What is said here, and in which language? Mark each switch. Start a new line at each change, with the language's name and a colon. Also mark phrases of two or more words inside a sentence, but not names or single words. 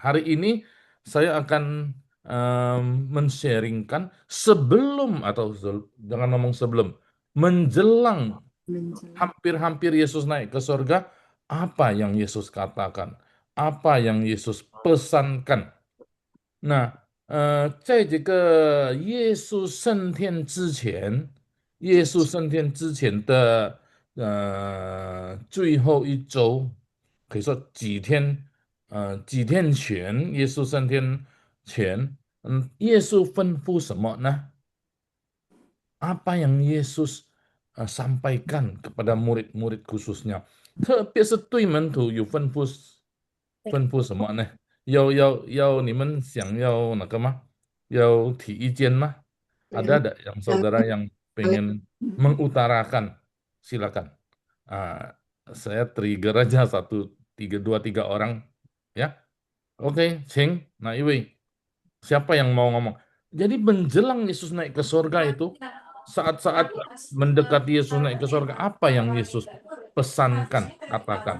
Indonesian: Hari ini saya akan men-sharingkan sebelum atau jangan ngomong sebelum, menjelang hampir-hampir Yesus naik ke surga, apa yang Yesus katakan, apa yang Yesus pesankan. Nah,
Chinese: 在这个耶稣升天之前的最后一周，可以说几天前，耶稣升天前，耶稣吩咐什么呢？
Indonesian: Apa yang Yesus sampaikan kepada murid-murid khususnya，
Chinese: 特别是对门徒有吩咐什么呢？要你们想要那个吗？要提意见吗？
Indonesian: Ada yang saudara yang pengen mengutarakan? Silakan. Saya trigger aja dua tiga orang ya. Oke, Cing. Nah, Iwi, siapa yang mau ngomong? Jadi menjelang Yesus naik ke surga itu, saat-saat mendekati Yesus naik ke surga, apa yang Yesus pesankan, katakan?